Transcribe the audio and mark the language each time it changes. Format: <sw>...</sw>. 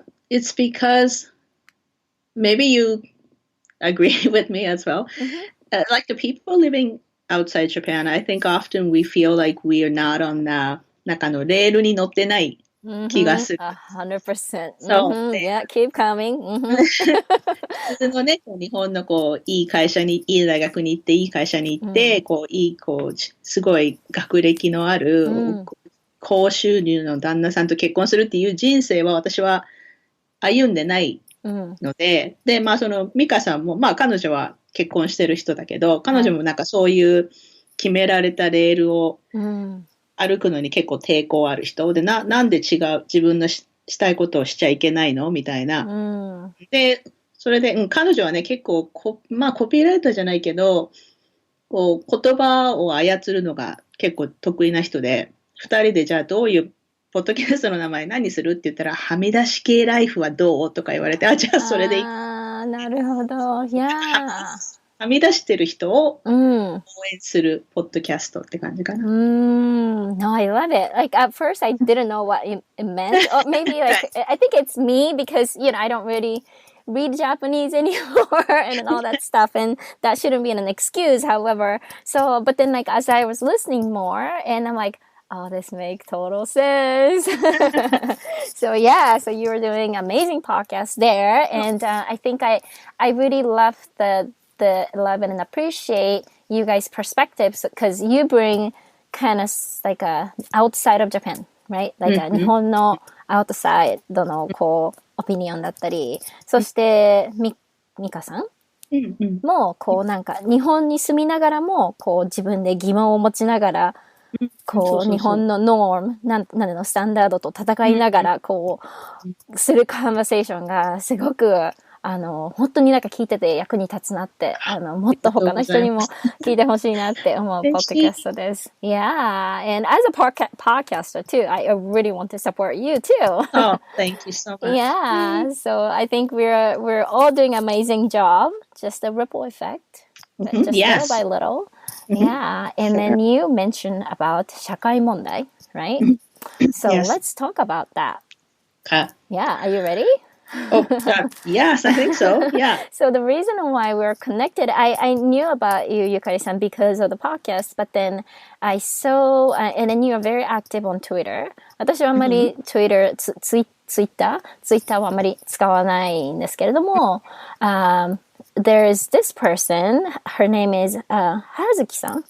<en>It's because maybe you agree with me as well. Mhm. Like the people living outside Japan, I think often we feel like we are not on the</en> <ja>なんかのレールに乗ってない気が Mhm. する。</ja> <en>100%.</en> <ja>そう Mhm. で、</ja> <en>Yeah, keep coming. Mhm.</en> <ja>普通のね、こう日本のこう、いい会社に、いい大学に行って、いい会社に行って、こう、いい、こう、すごい学歴のある、高収入の旦那さんと結婚するっていう人生は私は歩んでないので、で、まあその、ミカさんも、まあ彼女は結婚してる人だけど、彼女もなんかそういう決められたレールを歩くのに結構抵抗ある人で、なんで自分のしたいことをしちゃいけないのみたいな。で、それで、彼女はね、結構まあコピーライターじゃないけど、こう言葉を操るのが結構得意な人で、二人でじゃあどういうポッドキャストの名前何するって言ったら、はみ出し系ライフはどうとか言われて、あ、じゃあそれでいい。なるほど。Yeah. はみ出してる人を応うん。援するポッドキャストって感じかな。</ja> <en>No, I love it. Like at first I didn't know what it meant. Or maybe like I think it's me because I don't really read Japanese anymore and all that stuff, and that shouldn't be an excuse, however. So but then like as I was listening more and I'm like, oh, this makes total sense. So yeah, so you were doing amazing podcast there, and I think I really love the love and appreciate you guys' perspectives because you bring kind of like a outside of Japan, right?</en> <ja>Like a 日本の outside のこうオピニオンだったり、そしてミカさんもこうなんか日本に住みながらもこう自分で疑問を持ちながらこう日本のノームなんのスタンダードと戦いながらこうするカンバセーションがすごく本当になんか聞いてて役に立つなって、もっと他の人にも聞いてほしいなって思うポッドキャストです。</ja> <en>Yeah, and as a podcaster too, I really want to support you too. Oh, thank you so much. Yeah, so I think we're all doing an amazing job. Just a ripple effect, but just Yes. little by little. Yeah, and then you mentioned about 社会問題, right? So Yes. let's talk about that. Yeah, are you ready? Oh, yes, I think so. Yeah. So the reason why we're connected, I knew about you, Yukari-san, because of the podcast, but then I saw, and then you are very active on Twitter.</en> <ja>私はあんまり Twitter、ツイッターはあんまり使わないんですけれども、</ja> <en>there is this person, her name is, Hazuki-san?</en>